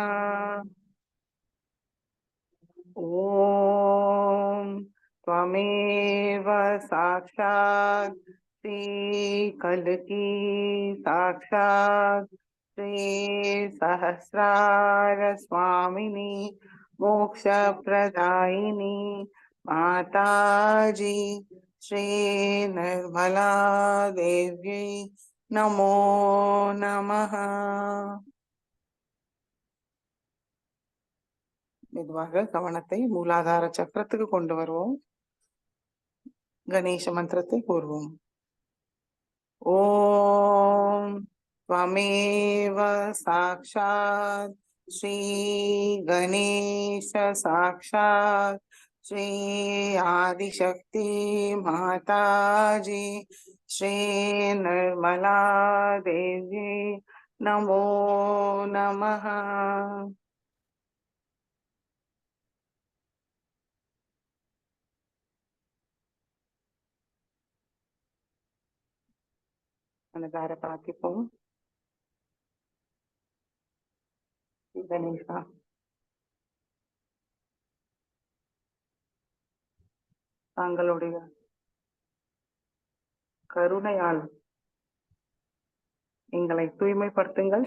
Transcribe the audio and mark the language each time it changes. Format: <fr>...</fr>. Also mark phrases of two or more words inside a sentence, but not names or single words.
<sa>ओम त्वमेव साक्षात् श्री कलकी साक्षात् श्री सहस्रार स्वामिनी मोक्ष प्रदायिनी माताजी श्री निर्मला देवी नमो नमः।</sa> <ta>மெதுவாக கவனத்தை மூலாதார சக்கரத்துக்கு கொண்டு வருவோம். கணேச மந்திரத்தை கூறுவோம்.</ta> <sa>ஓம் त्वमेव साक्षात् श्री गणेश साक्षात श्री आदिशक्ति माता जी श्री निर्मला देवी नमो नमः.</sa> <ta>மனதார பிரார்த்திப்போம். கணேசா, தாங்களுடைய கருணையால் எங்களை தூய்மைப்படுத்துங்கள்.</ta>